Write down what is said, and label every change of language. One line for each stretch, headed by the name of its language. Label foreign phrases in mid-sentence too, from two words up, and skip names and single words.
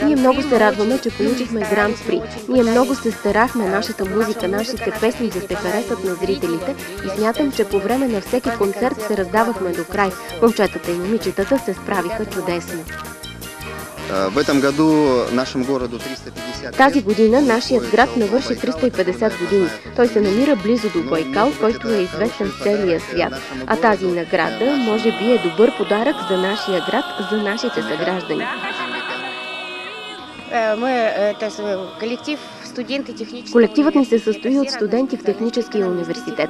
Bulgarian: Ние много се радваме, че получихме гран-при. Ние много се старахме нашата музика, нашите песни да се харесат на зрителите и смятам, че по време на всеки концерт се раздавахме до край. Момчетата и момичетата се справиха чудесно.
Russian: В этом году нашему городу 350.
Bulgarian: Тази година нашият град навърши 350 години. Той се намира близо до Байкал, който е известен в целия свят. А тази награда може би е добър подарък за нашия град, за нашите съграждани. Колективът ни се състои от студенти в Техническия университет.